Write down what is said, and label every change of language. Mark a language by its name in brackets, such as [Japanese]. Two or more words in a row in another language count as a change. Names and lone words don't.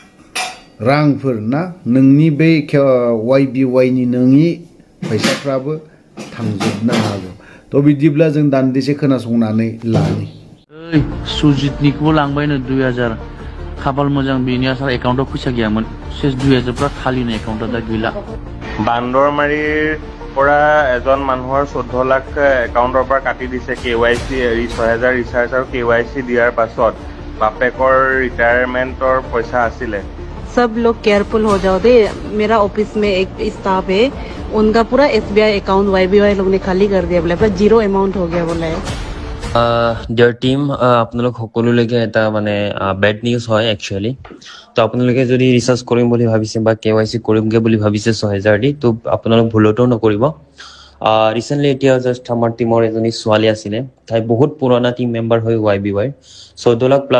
[Bodo] रांफोर ना नोंनि बे YBY नि नोंनि फैसाफ्राबो थांजोबनो हागौ तो बिदिब्ला जों दान्दिसे खोनासंनानै लानि सुजितनिखौबो लांबायनो 2000 खाफाल मोजां बिनि आसार एकाउन्टआव फैसा गैयामोन सेस 2000 फ्रा खालिनो एकाउन्टआ दा गैला [Assamese] বান্দৰমাৰীৰ পৰা এজন মানুহৰ 14 লাখ একাউণ্টৰ পৰা কাটি দিছে KYC 6000 ৰিচাৰ্জ আৰু KYC দিয়াৰ পাছত বাপেকৰ ৰিটায়াৰমেন্টৰ পইচা আছিলে [Hindi] सब लोग केयरफुल हो जाओ दे मेरा ऑफिस में एक स्टाफ है उनका पूरा SBI अकाउंट YBY लोग ने खाली कर दिया बोले पूरा [English] zero amount [Hindi] हो गया बोला है [English] dear team [Assamese] আপোনালোক সকলোলৈকে এটা মানে [English] bad news [Assamese] হয় একচুয়ালি তো আপোনালোকে যদি ৰিচাৰ্জ কৰিম বুলি ভাবিছে বা KYC কৰিমগে বুলি ভাবিছে 6000 দি তো আপোনালোক ভুলটো নকৰিব ৰিসেন্টলি এতিয়া জাস্ট আমাৰ টিমৰ এজনী ছোৱালী আছিল তাই বহুত পুৰণা [English] team member [Assamese] হৈ YBY 14 লাখ